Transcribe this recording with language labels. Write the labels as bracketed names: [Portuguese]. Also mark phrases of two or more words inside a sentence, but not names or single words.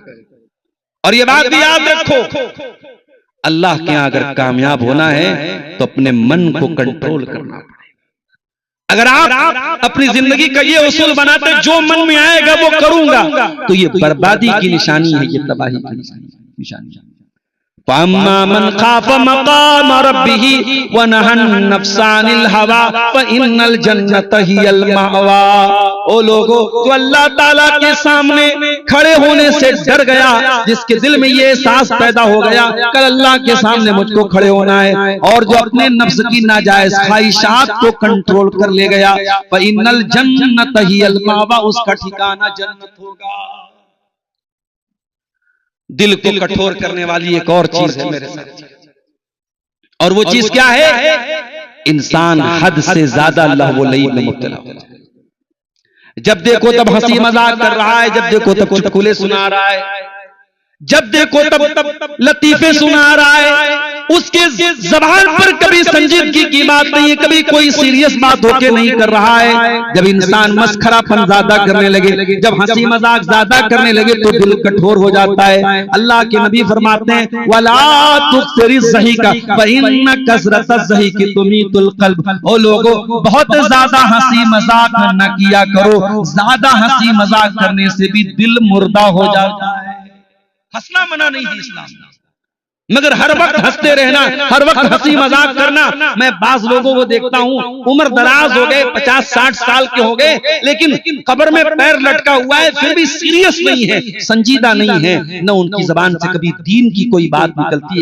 [Hindi] और ये बात भी याद रखो, अल्लाह के यहाँ अगर कामयाब होना है तो अपने मन को कंट्रोल करना पड़ेगा। अगर आप अपनी जिंदगी का ये उसूल बनाते जो मन में आएगा वो करूंगा, तो ये बर्बादी की निशानी है, ये तबाही की निशानी है। [Arabic] فأما من خاف مقام ربه ونهى النفس عن الهوى فإن الجنة هي المأوى. [Hindi] ओ लोगों, जो अल्लाह ताला के सामने खड़े होने से डर गया, जिसके दिल में ये एहसास पैदा हो गया कल अल्लाह के सामने मुझको खड़े होना है, और जो अपने नफ्स की नाजायज ख्वाहिशात को कंट्रोल कर ले गया, [Arabic] فإن الجنة هي المأوى, [Hindi] उसका ठिकाना जन्नत होगा। दिल को कठोर करने वाली एक और चीज है मेरे साथ, और वो चीज क्या है? इंसान हद से ज्यादा [Arabic] لهو ولعب [Hindi] में मुब्तला हो जाए। जब देखो तब हंसी मजाक कर रहा है, जब देखो तब चुटकुले सुना रहा है, जब देखो तब लतीफे सुना रहा है, उसके ज़बान पर कभी संजीदगी की बात नहीं है, कभी कोई सीरियस बात होके नहीं कर रहा है। जब इंसान मस्खरापन ज्यादा करने लगे, जब हंसी मजाक ज्यादा करने लगे, तो दिल कठोर हो जाता है। अल्लाह के नबी फरमाते हैं, [Arabic] ولا تكثر الضحك فإن كثرة الضحك تميت القلب. [Hindi] ओ लोगों, बहुत ज्यादा हंसी मजाक न किया करो, ज्यादा हंसी मजाक करने से भी दिल मुर्दा हो जाता है। हंसना मना नहीं है इस्लाम, मगर हर वक्त हंसते रहना, हर वक्त हंसी मजाक करना। मैं बाज लोगों को देखता हूँ, उम्र दराज हो गए, 50-60 साल के हो गए, लेकिन कब्र में पैर लटका हुआ है, फिर भी सीरियस नहीं है, संजीदा नहीं है, न उनकी जबान से कभी दीन की कोई बात निकलती है।